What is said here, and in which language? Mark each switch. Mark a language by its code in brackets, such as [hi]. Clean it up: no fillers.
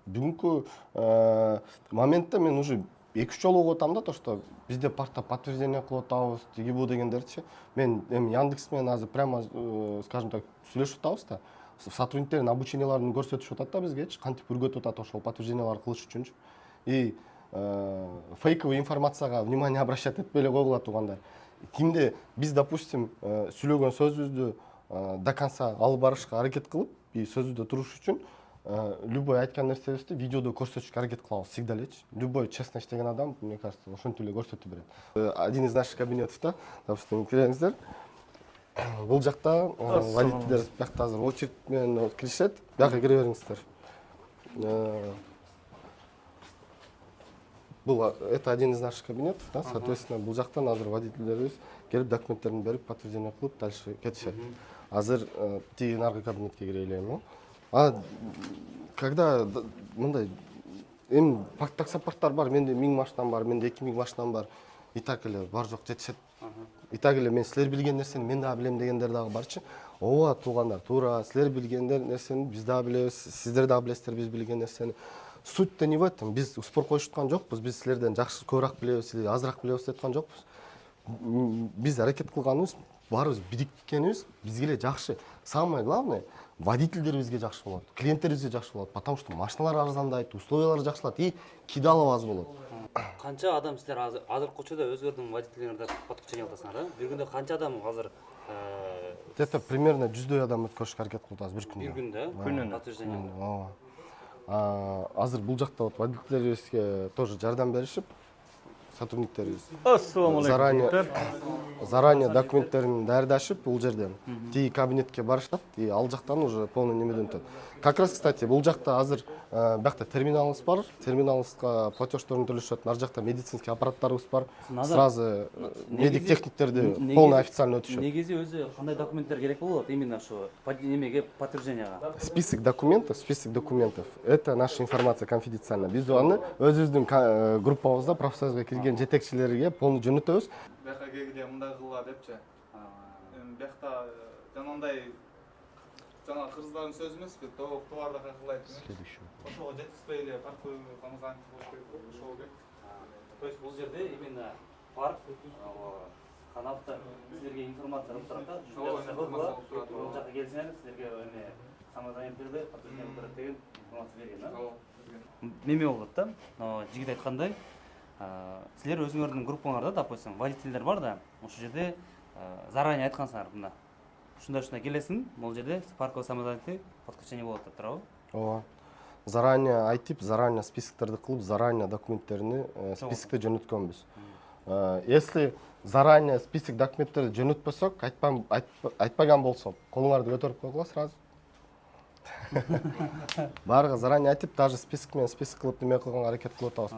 [ky] Бүгүнкү моментте мен уже 2-3 жолу угуп атам да, [ru] то что [ky] бизде паркта подтверждение кылып атабыз, тиги бу дегендерчи. Мен эми Яндекс менен азыр прямо, [ru] скажем так, [ky] сүйлөшүп атабыз да. Сотрудниктердин обученияларын көрсөтүшүп атат да бизгечи, кантип үргөтүп атат ошол подтвержденияларды кылыш үчүнчү. И фейковый информацияга [ru] внимание обращать [ky] этпей эле койгула туугандар. Кимде биз, допустим, сүйлөгөн сөзүбүздү [ru] до конца [ky] алып барышка аракет кылып, и сөзүбүздө туруш үчүн любой айткан нерсебизди видеодо көрсөтүшкө аракет кылабыз [ru] всегда [ky] элечи. Любой честно иштеген адам, [ru] мне кажется, [ky] ошентип эле көрсөтүп берет. [ru] Один из наших кабинетов [ky] да, допустим, киреңиздер. Бул жакта водительдер бияқта азыр очередь менен киришет. Бияка кире бериңиздер. Бул [ru] это один из наших кабинетов, [ky] да, [ru] соответственно, [ky] бул жактан азыр водительдерибиз келип документтерин берип, подтверждение кылып, дальше кетишет. Азыр тиги наркы кабинетке кирелем. [ru] Когда [ky] мындай эми таксопарктар бар, менде 1000 машинам бар, менде 2000 машинам бар. И так эле бар жок жетишет. И так эле мен силер билген нерсени мен дагы билем дегендер дагы барчы. Ооба туугандар, туура, силер билгендер нерсени биз дагы билебиз, сиздер дагы билесиздер биз билген нерсени. [ru] Суть-то не в этом. [ky] Биз спор коюп аткан жокпуз, биз силерден жакшы көбүрөөк билебиз, силер азыраак билебиз деп аткан жокпуз. Биз аракет кылганыбыз, баарыбыз бириккенибиз бизге эле жакшы. [ru] Самое главное, [ky] водительдерибизге жакшы болот, клиенттерибизге жакшы болот, [ru] потому что [ky] машиналар арзандайт, условиялар жакшылат [ru] и кидалов [ky] аз болот. Канча адам силер азыркы учурда өзгөрдүң водительдериңерди подключение кыласыңар да? Бир күндө канча адам азыр [ru] Где-то примерно [ky] 100 адам өткөрүшкө аракет кылып атабыз бир күндө. бир күндө Күнүнө. подтверждение. Азыр бул жакта вот водительдерибизге тоже жардам беришип, сотрудниктерибиз Ассаламу [ru] Заранее. [ky] алейкум. заранее документтерин даярдашып бул жерден тиги кабинетке барышат и ал жактан уже полный немеден өтөт. [ru] Как раз, кстати, [ky] бул жакта азыр биякта терминалыбыз бар, терминалыбызга платеждорун төлөшөт, нар жакта медицинский аппараттарыбыз бар, сразу медик техниктерди полный официально өтүшөт. негизи өзү кандай документтер керек болот именно ошо немеге подтвержденияга? [ru] Список документов, это наша информация конфиденциальна. [ky] Биз аны өзүбүздүн группабызда профсоюзга кирген жетекчилерге полный жөнөтөбүз. Бияка келгенде мындай кылгыла депчи. Биякта жанагындай жана кыргыздардын сөзү эмеспи, товарды кайкылайт. Ошого жетишпей эле парковый самозанят болуш керек, ошого керек. То есть бул жерде именно парк каналда силерге информация алып турат да. Бул жака келсеңер силерге эме самозаняттерде подтверждение турат деген информация берген да. Неме болот да. Жигит айткандай, силер өзүңөрдүн группаңарда, допустим, водительдер бар да, ошол жерде заранее айткансыңар мында. Ушундай келесиң, бул жерде парковый самозанятый подключение болот деп турабы? Ооба. Заранее айтып, заранее списоктерди кылып, заранее документтерини списокте жөнөткөнбүз. [ru] Если заранее [ky] список документтерди жөнөтпөсөк, айтпаган болсок, колуңарды көтөрүп койгула сразу. Баарыга заранее айтып, даже список менен список кылып неме кылганга аракет кылып атабыз.